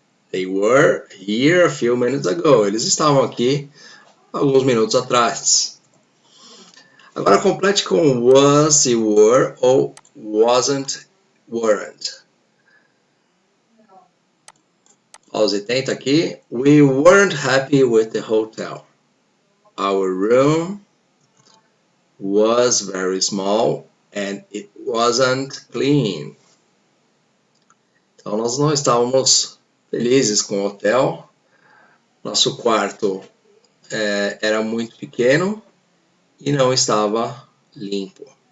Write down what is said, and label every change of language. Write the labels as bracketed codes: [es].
[en] They were here a few minutes ago. [pt] Eles estavam aqui alguns minutos atrás. Agora complete com was e were ou wasn't, weren't. Pausa e tenta aqui. [en] We weren't happy with the hotel. Our room was very small and it wasn't clean. [pt] Então nós não estávamos felizes com o hotel. Nosso quarto era muito pequeno e não estava limpo.